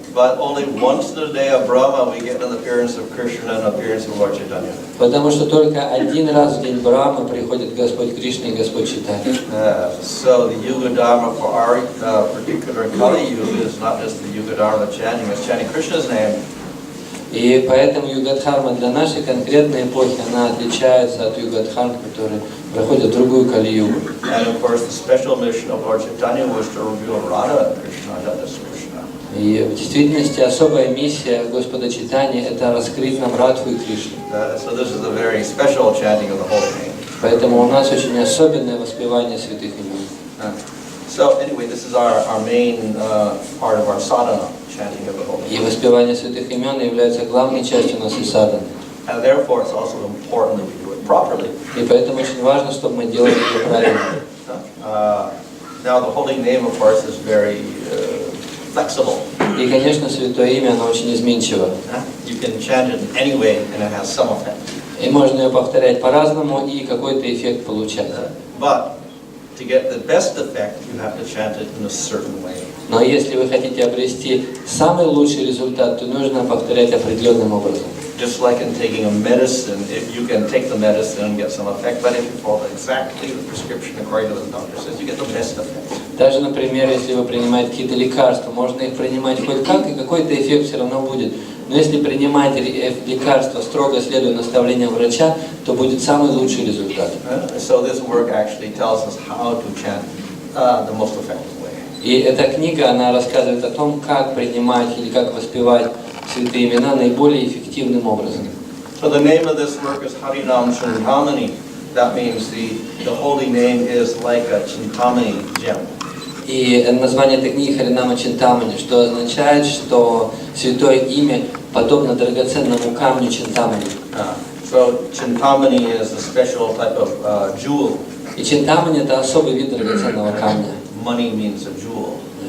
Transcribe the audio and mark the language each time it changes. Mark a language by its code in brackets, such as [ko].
[en] But only once in the day of Brahma we get an appearance of Krishna and appearance of Lord Chaitanya. [ru] Потому что только один раз в день Брахмы приходит Господь Кришна и Господь Чайтанья. [en] So the Yuga Dharma for our particular Kali Yuga is not just the Yuga Dharma chanting, it's chanting Krishna's name. [ru] И поэтому юга-дхарма для нашей конкретной эпохи, она отличается от юга-дхарм, которые проходят в другую Кали-югу. [en] And of course the special mission of Lord Chaitanya was to reveal Radha and Krishna, not just Krishna. [ru] И в действительности особая миссия Господа Чайтаньи – это раскрыть нам Радху и Кришну. [en] So this is a very special chanting of the holy name. [ru] Поэтому у нас очень особенное воспевание святых имен. [en] So anyway, this is our main part of our sadhana, chanting of the holy name. [ru] И воспевание святых имен является главной частью нашей садханы. [en] And therefore it's also important that we do it properly. [ru] И поэтому очень важно, чтобы мы делали это правильно. [en] Now the holy name, of course, is very flexible. [ru] И, конечно, святое имя, оно очень изменчиво. [en] You can chant it in any way, and it has some effect. [ru] И можно ее повторять по-разному и какой-то эффект получать. [en] But to get the best effect, you have to chant it in a certain way. [ru] Но если вы хотите обрести самый лучший результат, то нужно повторять определенным образом. [en] Just like in taking a medicine, if you can take the medicine and get some effect, but if you follow exactly the prescription according to the doctor says, you get the best effect. [ru] Даже, например, если вы принимаете какие-то лекарства, можно их принимать хоть как, и какой-то эффект все равно будет. Но если принимать лекарства, строго следуя наставлениям врача, то будет самый лучший результат. [en] So this work actually tells us how to chant the most effective way. [ru] И эта книга, она рассказывает о том, как принимать или как воспевать святые имена наиболее эффективным образом. [en] So the name of this work is Harinam Chintamani. That means the holy name is like a Chintamani gem. [ru] И название этой книги Харинама Чинтамани, что означает, что святое имя подобно драгоценному камню Чинтамани. [en] So Chintamani is a special type of jewel. [ru] И Чинтамани это особый вид драгоценного камня. [en] Money means a jewel.